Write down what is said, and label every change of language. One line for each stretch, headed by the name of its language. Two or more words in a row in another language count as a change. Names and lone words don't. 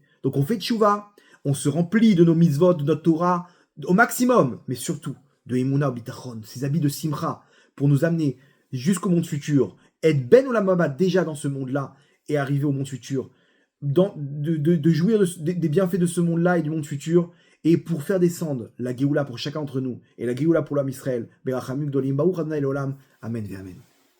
French: Donc on fait tchouva, on se remplit de nos mitzvot, de notre Torah, au maximum, mais surtout de
Hebrew: אמונה ביטחון,
French: ces habits de Simcha, pour nous amener jusqu'au monde futur, être
Hebrew: בן עולם הבא
French: déjà dans ce monde-là, et arriver au monde futur, de jouir des bienfaits de ce monde-là et du monde futur, et pour faire descendre la Géoula pour chacun d'entre nous, et la Géoula pour l'âme Israël,
Hebrew: ברחמים גדולים, ברוך אדוני לעולם, אמן ואמן.